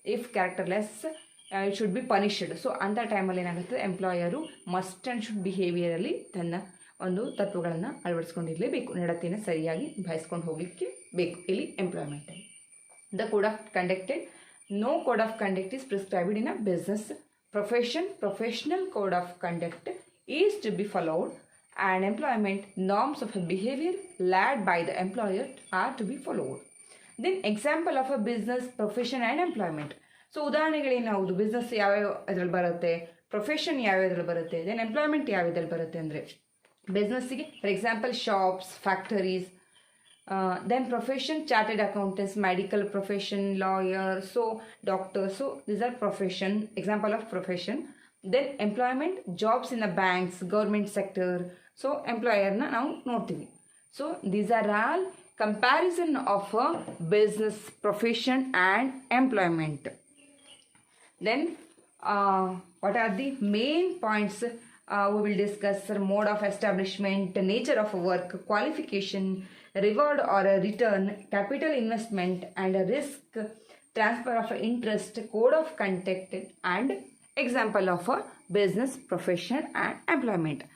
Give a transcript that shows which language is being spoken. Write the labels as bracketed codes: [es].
[en] If characterless it should be punished. [kn] So ಅಂಥ ಟೈಮಲ್ಲಿ ಏನಾಗುತ್ತೆ, ಎಂಪ್ಲಾಯರು [en] must and should [kn] ಬಿಹೇವಿಯರಲ್ಲಿ ತನ್ನ ಒಂದು ತತ್ವಗಳನ್ನು ಅಳವಡಿಸ್ಕೊಂಡಿರಲೇಬೇಕು, ನಡತೆಯನ್ನು ಸರಿಯಾಗಿ ನಿಭಾಯಿಸ್ಕೊಂಡು ಹೋಗಲಿಕ್ಕೆ ಬೇಕು ಇಲ್ಲಿ ಎಂಪ್ಲಾಯ್ಮೆಂಟಲ್ಲಿ. [en] The code of conducted, no code of conduct is prescribed in a business. Professional code of conduct is to be followed, and employment norms of a behavior led by the employer are to be followed. Then example of a business, profession and employment. [kn] So ಉದಾಹರಣೆಗಳೇನು ಯಾವುದು, business ಯಾವ್ಯಾವ ಇದರಲ್ಲಿ ಬರುತ್ತೆ, profession ಯಾವ್ಯಾವ್ದ್ರಲ್ಲಿ ಬರುತ್ತೆ, then employment ಯಾವ್ಯಾವ್ದ್ರಲ್ಲಿ ಬರುತ್ತೆ ಅಂದರೆ, ಬಿಸ್ನೆಸ್ಸಿಗೆ [en] For example shops, factories. Then profession chartered accountants, medical profession, lawyer, so doctor. So these are profession, example of profession. Then employment, jobs in a banks, government sector. So [kn] ಎಂಪ್ಲಾಯರ್ನ ನಾವು ನೋಡ್ತೀವಿ. [en] So these are all comparison of a business, profession and employment. Then what are the main points we will discuss? Mode of establishment, nature of work, qualification, reward or a return, capital investment and a risk, transfer of interest, code of conduct and example of a business, profession and employment.